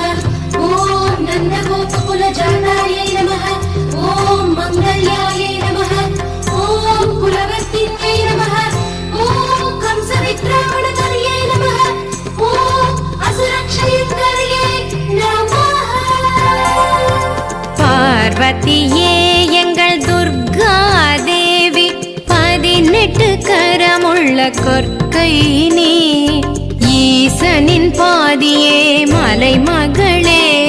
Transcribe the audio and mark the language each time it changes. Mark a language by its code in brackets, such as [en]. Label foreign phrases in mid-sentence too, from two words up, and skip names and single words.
[sa] ॐ नन्दगोपकुलजातायै नमः। ॐ मङ्गल्यायै नमः। ॐ कुलवर्तिन्यै नमः। ॐ कंसवित्रावणकर्यै नमः। ॐ असुरक्षयङ्कर्यै नमः। [ta] பார்வதியே எங்கள் துர்கா தேவி, 18 கரமுள்ள கொற்கை நீ, ஈசனின் பாதியே மலை மகளே,